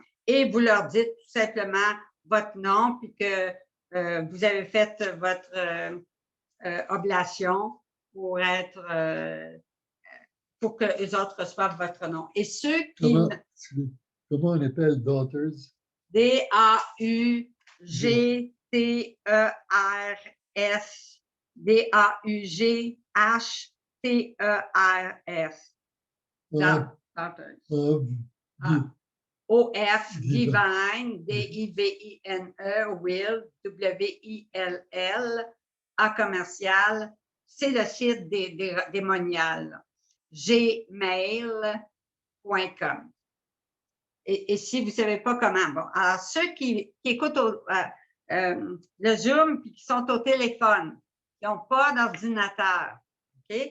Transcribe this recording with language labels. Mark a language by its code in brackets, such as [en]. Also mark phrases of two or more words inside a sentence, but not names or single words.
[fr] Et vous leur dites tout simplement votre nom puis que vous avez fait votre oblation pour pour que les autres reçoivent votre nom. Et ceux qui... Comment on appelle Daughters? D-A-U-G-T-E-R-S. D-A-U-G-H-T-E-R-S. Daughters. O-F, Divine, D-I-V-I-N-E, Will, W-I-L-L, A commercial, c'est le site des moniales, gmail.com. Et si vous ne savez pas comment, bon, alors ceux qui écoutent le Zoom et qui sont au téléphone, qui n'ont pas d'ordinateur, OK?